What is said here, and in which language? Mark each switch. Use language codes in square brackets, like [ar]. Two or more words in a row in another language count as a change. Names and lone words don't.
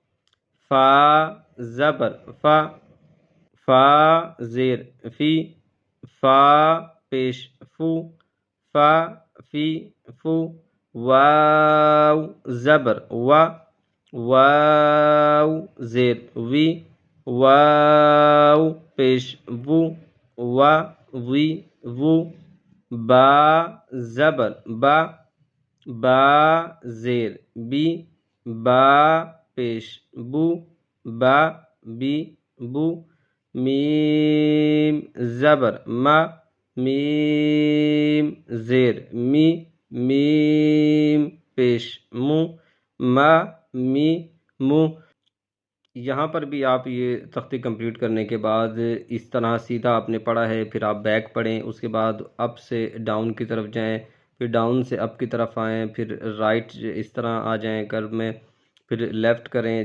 [ur] فا زبر فا، فا زیر فی، فا پیش فو، فا فی فو، واو زبر وا، واو زیر وی، واو پیش وو، وا وی وو، با زبر با، با زیر بی، با پیش بو، با بی بو، میم زبر ما، میم زیر می، میم پیش مو، ما می مو۔ یہاں پر بھی آپ یہ تختی کمپلیٹ کرنے کے بعد اس طرح سیدھا آپ نے پڑھا ہے، پھر آپ بیک پڑھیں، اس کے بعد اپ سے ڈاؤن کی طرف جائیں، پھر ڈاؤن سے اپ کی طرف آئیں، پھر رائٹ اس طرح آ جائیں کرو میں، پھر لیفٹ کریں۔